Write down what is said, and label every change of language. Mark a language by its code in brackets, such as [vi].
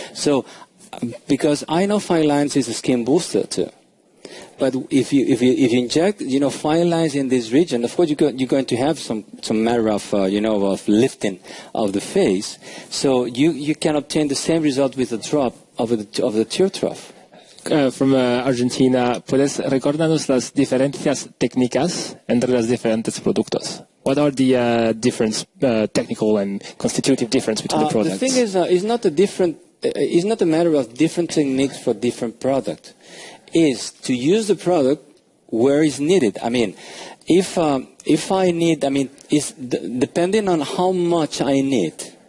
[en] So because I know fine lines is a skin booster too. But if you inject, you know, fine lines in this region, of course you're going to have some matter of, you know, of lifting of the face. So you can obtain the same result with a drop of the tear trough. From Argentina, [es] ¿puedes recordarnos las diferencias técnicas entre los diferentes productos? [en] What are the difference, technical and constitutive difference between the products? The thing is, it's not a matter of different techniques for different products. Is to use the product where it's needed. I mean, if I need, I mean, it's depending on how much I need.